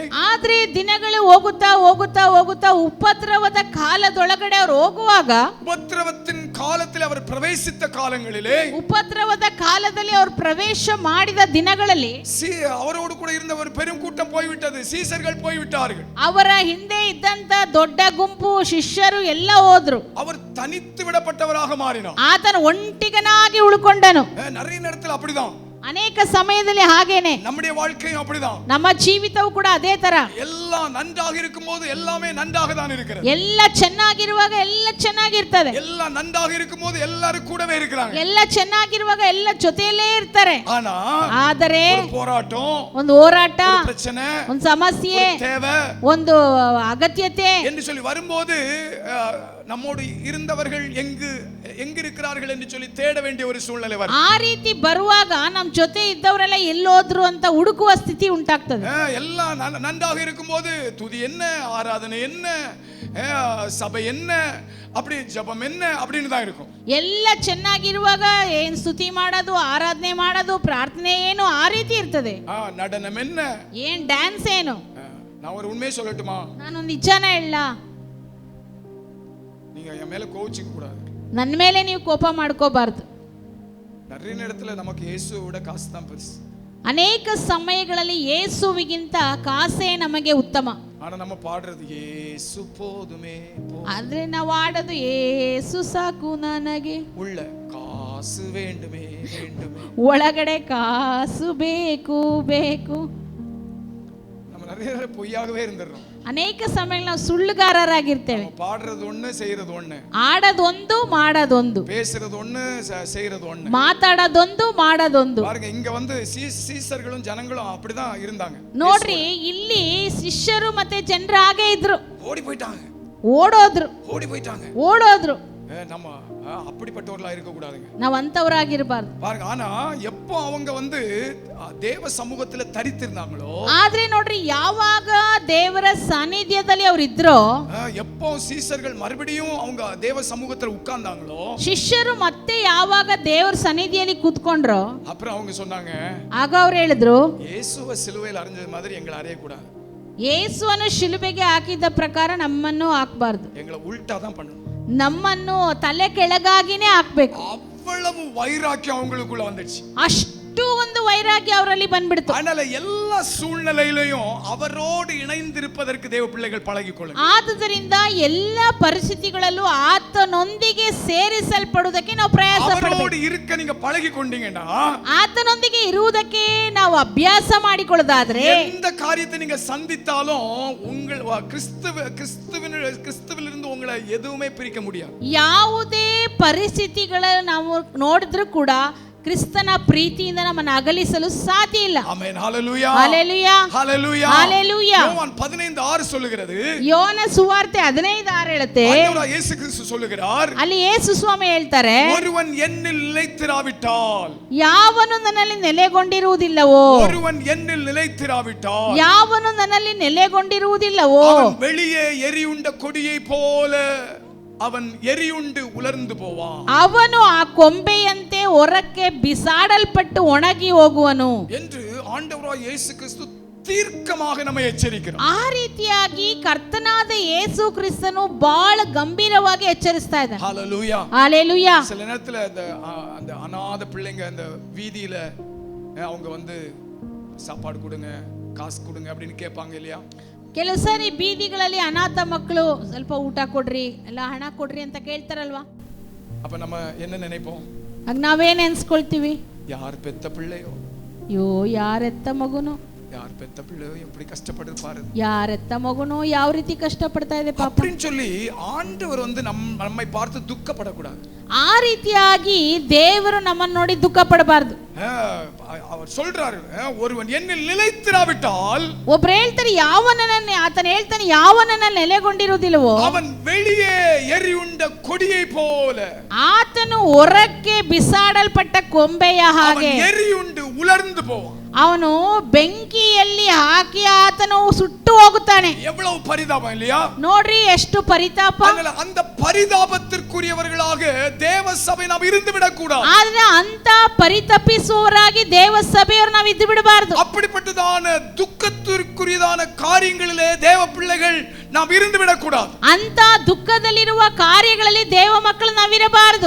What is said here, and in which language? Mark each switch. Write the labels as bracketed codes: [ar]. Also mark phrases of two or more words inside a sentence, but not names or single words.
[kn] ಆದ್ರೆ ದಿನಗಳು ಹೋಗುತ್ತಾ ಹೋಗುತ್ತಾ ಹೋಗುತ್ತಾ ಉಪದ್ರವದ ಕಾಲದೊಳಗಡೆ ಅವರು ಹೋಗುವಾಗ, [ta] உபத்திரவத்தின் காலத்தில் அவர் பிரவேசித்த காலங்களிலே, [kn] ಉಪದ್ರವದ ಕಾಲದಲ್ಲಿ ಅವರು ಪ್ರವೇಶ ಮಾಡಿದ ದಿನಗಳಲ್ಲಿ [ta] அவரோடு கூட இருந்த ஒரு பெரும் கூட்டம் போய்விட்டது, சீசர்கள் போய்விட்டார்கள். [kn] ಅವರ ಹಿಂದೆ ಇದ್ದಂತ ದೊಡ್ಡ ಗುಂಪು ಶಿಷ್ಯರು ಎಲ್ಲ ಹೋದ್ರು. [ta] அவர் தனித்து விடப்பட்டவராக மாறினார், [kn] ಆತನ ಒಂಟಿಗನಾಗಿ ಉಳ್ಕೊಂಡನು. [ta] நிறைய நேரத்தில் அப்படிதான், [kn] ಅನೇಕ ಸಮಯದಲ್ಲಿ ಹಾಗೇನೆ [ta] நம்முடைய வாழ்க்கையும் அப்படிதான். [kn] ನಮ್ಮ ಜೀವಿತವೂ ಕೂಡ ಅದೇ ತರ. [ta] எல்லாம் நன்றாக இருக்கும்போது எல்லாமே நன்றாக தான் இருக்கிறது, [kn] ಎಲ್ಲ ಚೆನ್ನಾಗಿರುವಾಗ ಎಲ್ಲ ಚೆನ್ನಾಗಿರ್ತದೆ, [ta] எல்லாம் நன்றாக இருக்கும்போது எல்லாரும் கூடவே இருக்கிறாங்க, [kn] ಎಲ್ಲ ಚೆನ್ನಾಗಿರುವಾಗ ಎಲ್ಲ ಜೊತೆಯಲ್ಲೇ ಇರ್ತಾರೆ. ಆದರೆ [ta] ஒரு போராட்டம், [kn] ಒಂದು ಹೋರಾಟ, [ta] ஒரு பிரச்சனை, [kn] ಒಂದು ಸಮಸ್ಯೆ, [ta] தேவை, [kn] ಒಂದು ಅಗತ್ಯತೆ [ta] என்று சொல்லி வரும்போது நம்மோடு இருந்தவர்கள் எங்கு இருக்கிறார்கள் என்று சொல்லி தேட வேண்டிய ஒரு சூழ்நிலை வரும். [kn] ಆ ರೀತಿ ಬರುವಾಗ ನಮ್ಮ ಜೊತೆ ಇದ್ದವರೆಲ್ಲ ಎಲ್ಲೋದ್ರು ಅಂತ ಹುಡುಕುವ ಸ್ಥಿತಿ ಉಂಟಾಗ್ತದೆ. [ta] எல்லாம் நன்றாக இருக்கும்போது துதி என்ன, ஆராதனை என்ன, சபை என்ன, அப்படி ஜெபம் என்ன அப்படின்னு தான் இருக்கும். [kn] ಎಲ್ಲ ಚೆನ್ನಾಗಿರುವಾಗ ಏನ್ ಸ್ತುತಿ ಮಾಡೋದು, ಆರಾಧನೆ ಮಾಡೋದು, ಪ್ರಾರ್ಥನೆ ಏನು, ಆ ರೀತಿ ಇರ್ತದೆ. [ta] நடனம் என்ன, [kn] ಏನ್ ಡ್ಯಾನ್ಸ್ ಏನು. [ta] நான் ஒரு உண்மையை சொல்லட்டுமா, [kn] ನಾನು ನಿಜಾನ ಹೇಳ, [ta] நீங்க என் மேல கோவிச்சுக்க கூடாது, [kn] ನನ್ನ ಮೇಲೆ ನೀವು ಕೋಪ ಮಾಡ್ಕೋಬಾರ್ದು. [ta] நிறைய நேரத்துல நமக்கு இயேசுவோட காசு தான் பெருசு, [kn] ಅನೇಕ ಸಮಯಗಳಲ್ಲಿ ಯೇಸುವಿಗಿಂತ ಕಾಸೇ ನಮಗೆ ಉತ್ತಮ. [ta] ஆனா நம்ம பாடுறது இயேசு போதுமே, [kn] ಆದ್ರೆ ನಾವು ಆಡೋದು ಯೇಸು ಸಾಕು ನನಗೆ, [ta] உள்ள காசு வேண்டுமே வேண்டுமே, [kn] ಒಳಗಡೆ ಕಾಸು ಬೇಕು ಬೇಕು. [ta] நம்ம நிறைய நேரம் பொய்யாகவே இருந்துடுறோம். [kn] ಅನೇಕ ಸಮಯಗಳಲ್ಲಿ ನಾವು ಸುಳ್ಳುಗಾರರಾಗಿರ್ತೇವೆ. [ta] பாடுறது ஒண்ணு, செய்யறது ஒண்ணு, [kn] ಆಡೋದೊಂದು ಮಾಡೋದೊಂದು, [ta] பேசுறது ஒண்ணு, செய்யறது ஒண்ணு, [kn] ಮಾತಾಡೋದೊಂದು ಮಾಡೋದೊಂದು. [ta] பாருங்க, இங்க சீசர்களும் ஜனங்களும் அப்படிதான் இருந்தாங்க. [kn] ನೋಡ್ರಿ, ಇಲ್ಲಿ ಶಿಷ್ಯರು ಮತ್ತೆ ಜನರು ಹಾಗೆ ಇದ್ರು. [ta] ஓடி போயிட்டாங்க, [kn] ಓಡೋದ್ರು. [ta] நம்ம அப்படிப்பட்டவர்களா இருக்க கூடாதுங்க, [kn] ನಾವು ಅಂತವರಾಗಿರಬಾರ್ದು. [ta] பாருங்க, ஆனா எப்போ அவங்க தேவ சமூகத்துல தரித்திருந்தாங்களோ, [kn] ಆದ್ರೆ ನೋಡ್ರಿ, ಯಾವಾಗ ದೇವರ ಸಾನ್ನಿಧ್ಯದಲ್ಲಿ ಅವರು ಇದ್ರೋ, [ta] எப்போ சீசர்கள் மறுபடியும் அவங்க தேவ சமூகத்துல உட்கார்ந்தாங்களோ, [kn] ಶಿಷ್ಯರು ಮತ್ತೆ ಯಾವಾಗ ದೇವರ ಸನ್ನಿಧಿಯಲ್ಲಿ ಕೂತ್ಕೊಂಡ್ರೋ, [ta] அப்புறம் அவங்க சொன்னாங்க, [kn] ಆಗ ಅವ್ರು ಹೇಳಿದ್ರು, [ta] இயேசுவை சிலுவையில் அறைஞ்சது மாதிரி எங்களை அறையக்கூடாது, [kn] ಯೇಸುವನ್ನು ಶಿಲುಬೆಗೆ ಹಾಕಿದ ಪ್ರಕಾರ ನಮ್ಮನ್ನು ಹಾಕಬಾರ್ದು, [ta] எங்களை உல்டா தான் பண்ணணும், [kn] ನಮ್ಮನ್ನು ತಲೆ ಕೆಳಗಾಗಿನೇ ಹಾಕ್ಬೇಕು. [ta] அவ்வளவு வைராக்கியம் அவங்களுக்குள்ள வந்துச்சு, [kn] ಅಷ್ಟು ಒಂದು ವೈರಾಗ್ಯ ಅವರಲ್ಲಿ ಬಂದ್ಬಿಡ್ತು. [ta] அதனால எல்லா சூழ்நிலையிலையும் அவரோடு இணைந்திருப்பதற்கு தேவ பிள்ளைகள் பழகிಕೊಳ್ಳணும். [kn] ಆದುದರಿಂದ ಎಲ್ಲ ಪರಿಸ್ಥಿತಿಗಳಲ್ಲೂ ಆತನೊಂದಿಗೆ ಸೇರಿಸಲ್ಪಡುವುದಕ್ಕೆ ನಾವು ಪ್ರಯಾಸ ಪಡಬೇಕು. [ta] அவரோடு இருக்க நீங்க பழகிக்கொண்டீங்கன்னா, [kn] ಆತನೊಂದಿಗೆ ಇರುವುದಕ್ಕೆ ನಾವು ಅಭ್ಯಾಸ ಮಾಡಿಕೊಳ್ಳೋದಾದ್ರೆ, [ta] எந்த காரியத்தை நீங்க சந்தித்தாலும் உங்கள் கிறிஸ்துவிலிருந்து உங்களை எதுவுமே பிரிக்க முடியாது. [kn] ಯಾವುದೇ ಪರಿಸ್ಥಿತಿಗಳ ನಾವು ನೋಡಿದ್ರು ಕೂಡ ಕ್ರಿಸ್ತನ ಪ್ರೀತಿಯಿಂದ ನಮ್ಮನ್ನು ಅಗಲಿಸಲು ಸಾಧ್ಯ ಇಲ್ಲ. ಆಮೆನ್. ಹalleluya. ಹalleluya. ಹalleluya. ಹalleluya. [ta] யோவான் 15:6 சொல்லுகிறது. [kn] ಯೋನ ಸುವಾರ್ತೆ 15:6 ಹೇಳುತ್ತೆ. [ta] ஆண்டவராகிய இயேசு கிறிஸ்து சொல்லுகிறார். [kn] ಅಲ್ಲಿ ಯೇಸು ಸ್ವಾಮಿ ಹೇಳ್ತಾರೆ, [ta] ஒருவன் என்னில் நிலைத்திராவிட்டால், [kn] ಯಾವನು ನನ್ನಲ್ಲಿ ನೆಲೆಗೊಂಡಿರುವುದಿಲ್ಲವೋ, [ta] ஒருவன் என்னில் நிலைத்திராவிட்டால், [kn] ಯಾವನು ನನ್ನಲ್ಲಿ ನೆಲೆಗೊಂಡಿರುವುದಿಲ್ಲವೋ, [ta] அவன் வெளியே எரியுண்ட கொடியை போல அவன் எரியுண்டு உலர்ந்து போவான். [kn] ಅವನು ಆ ಕೊಂಬೆಯಂತೆ ಹೊರಕ್ಕೆ ಬಿಸಾಡಲ್ಪಟ್ಟು ಒಣಗಿ ಹೋಗುವನು [ta] என்று ஆண்டவராகிய இயேசு கிறிஸ்து தீர்க்கமாக நம்மை எச்சரிக்கிறார். [kn] ಆ ರೀತಿಯಾಗಿ ಕರ್ತನಾದ ಯೇಸು ಕ್ರಿಸ್ತನು ಬಹಳ ಗಂಭೀರವಾಗಿ ಎಚ್ಚರಿಸ್ತಾ ಇದ್ದಾನೆ. [ta] ஹalleluya. ஹalleluya. சில நேரத்துல அந்த அநாத பிள்ளைங்க அந்த வீதியில அவங்க வந்து சாப்பாடு கொடுங்க, காசு கொடுங்க அப்படின்னு கேட்பாங்க இல்லையா? [kn] ಕೆಲವು ಸಾರಿ ಬೀದಿಗಳಲ್ಲಿ ಅನಾಥ ಮಕ್ಕಳು ಸ್ವಲ್ಪ ಊಟ ಕೊಡ್ರಿ, ಎಲ್ಲ ಹಣ ಕೊಡ್ರಿ ಅಂತ ಕೇಳ್ತಾರಲ್ವಾ? [ta] அப்ப நம்ம என்ன நினைப்போம்? [kn] ಆಗ ನಾವೇನ್ ಎನ್ಸ್ಕೊಳ್ತೀವಿ? [ta] யார் பெத்த பிள்ளையோ, [kn] ಅಯ್ಯೋ ಯಾರೆತ್ತ ಮಗುನೋ, [ta] யார் பெத்த பிள்ளையோ எப்படி கஷ்டப்பட்டிருப்பாரு, [kn] ಯಾರೆತ್ತ ಮಗುನೋ ಯಾವ ರೀತಿ ಕಷ್ಟಪಡ್ತಾ ಇದೆ ಪಾಪ [ta] அப்படின்னு சொல்லி ஆண்டவர் வந்து நம்மை பார்த்து துக்கப்படக்கூடாது. [kn] ಆ ರೀತಿಯಾಗಿ ದೇವರು ನಮ್ಮನ್ನು ನೋಡಿ ದುಃಖ ಪಡಬಾರದು. [ta] அவர் சொல்றாரு, ஒருவன் என்னில் நிலைத்திராவிட்டால், [kn] ಒಬ್ರು ಹೇಳ್ತಾರೆ ಯಾವನನ್ನ, ಆತನ ಹೇಳ್ತಾನೆ ಯಾವನನ್ನ ನೆಲೆಗೊಂಡಿರುವುದಿಲ್ಲವೋ [ta] அவன் வெளியே எரியுண்ட கொடியை போல, [kn] ಆತನು ಹೊರಕ್ಕೆ ಬಿಸಾಡಲ್ಪಟ್ಟ ಕೊಂಬೆಯ ಹಾಗೆ [ta] அவன் எரியுண்டு உலர்ந்து போவான். [kn] ಅವನು ಬೆಂಕಿಯಲ್ಲಿ ಹಾಕಿ ಆತನು ಸುಟ್ಟು ಹೋಗುತ್ತಾನೆ. [ta] எவ்வளவு பரிதாபம் இல்லையா? [kn] ನೋಡ್ರಿ ಎಷ್ಟು ಪರಿತಾಪ. [ta] அந்த பரிதாபத்திற்குரியவர்களாக தேவ சபை நாம் இருந்து விடக்கூடாது. [kn] ಆದ್ರೆ ಅಂತ ಪರಿತಪಿಸುವವರಾಗಿ ದೇವ ಸಭೆಯವರು ನಾವು ಇದ್ದು ಬಿಡಬಾರದು. [ta] அப்படிப்பட்டதான துக்கத்திற்குரியதான காரியங்களிலே தேவ பிள்ளைகள் நாம் இருந்து விடக்கூடாது. [kn] ಅಂತ ದುಃಖದಲ್ಲಿರುವ ಕಾರ್ಯಗಳಲ್ಲಿ ದೇವ ಮಕ್ಕಳು ನಾವಿರಬಾರದು.